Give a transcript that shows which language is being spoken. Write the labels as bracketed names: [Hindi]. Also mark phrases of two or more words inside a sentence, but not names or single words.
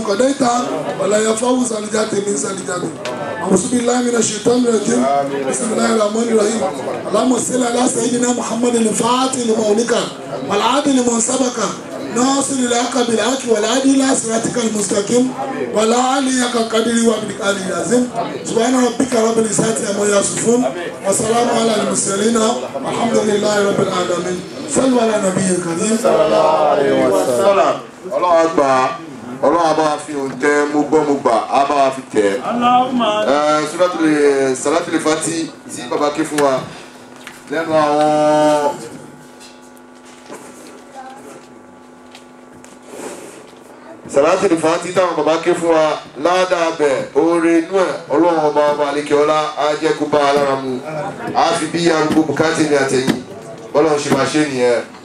[Arabic] قضيت ولا ينفع ذا الجد من ذا الجد أعوذ بالله من الشيطان الرجيم بسم الله الرحمن الرحيم اللهم صل على سيدنا محمد الفاتح لما أغلق والعادل لمن سبق ناصر الحق بالحق والهادي الى صراطك المستقيم ولا عليك قدر وبالقدر العظيم سبحان ربك رب العزة عما يصفون وسلام على المرسلين والحمد لله رب العالمين صلوا على النبي الكريم صلى الله عليه وسلم [Yoruba] Ọlọ́run àgbà Ọlọ́run àbá fi òǹtẹ̀ mo gbà àbá fi tẹ̀ Salatul Fati tí bàbá ké fún wa lẹ́nu àwọn Salatul Fati táwọn bàbá ké fún wa ládàá bẹ̀ oore inú ẹ̀ Ọlọ́run ọba àlekè ọlá ajẹ́kúbá alára mu á fi bí arúgbó bùkátì ní àtẹ̀yìn bọ́lọ́run ṣe máa ṣe nìyẹn.